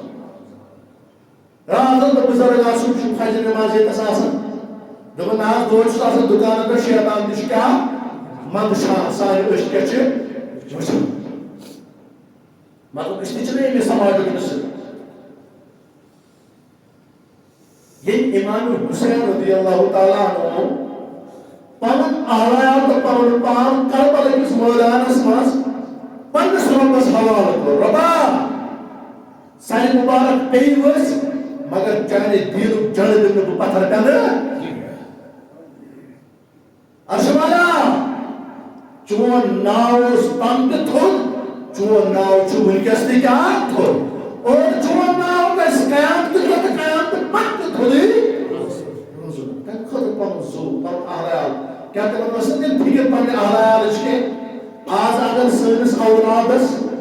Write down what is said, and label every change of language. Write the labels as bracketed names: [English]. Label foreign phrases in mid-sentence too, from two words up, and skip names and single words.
[Kashmiri] راتن تہٕ بُزرگ آسُن چھُ فجر نٮ۪ماز ییٚتس آسان دَپان نہ حظ دۄہلہِ چھُس آسان دُکانن پٮ۪ٹھ شیطان تہِ چھُ کیٛاہ منٛدچھان سانہِ أچھ کیٛاہ چھِ وٕچھان مطلب أسۍ تہِ چھِنہٕ أمِس سماجُک حِصہٕ ییٚلہِ امام حُسین [Arabic] رضی اللہ تعالیٰ عنہ [Kashmiri] پنُن احوال تہٕ پنُن پان کربلا کِس مٲدانس منٛز پننِس رۄبس حوالہٕ کوٚر رۄبا سانہِ مُبارک پیٚیہِ ؤسۍ مگر چانہِ دیٖنُک جڑٕ دِمہٕ نہٕ بہٕ پتھر پٮ۪نہٕ عرشہٕ والا چون ناو اوس تَنہٕ تہِ تھوٚد چون ناو چھُ وٕنکٮ۪س تہِ کیٛاہ تھوٚد اور چون ناو گژھِ قیامتہٕ دۄہ تہٕ قیامتہٕ پتہٕ تہِ تھوٚدُے روزُن تَمہِ خٲطرٕ پنُن زُو پنُن احوال کیٛاہ تِمن ٲس نہٕ تِم فِکر پننہِ احوالٕچ کینٛہہ آز اگر سٲنِس اولادس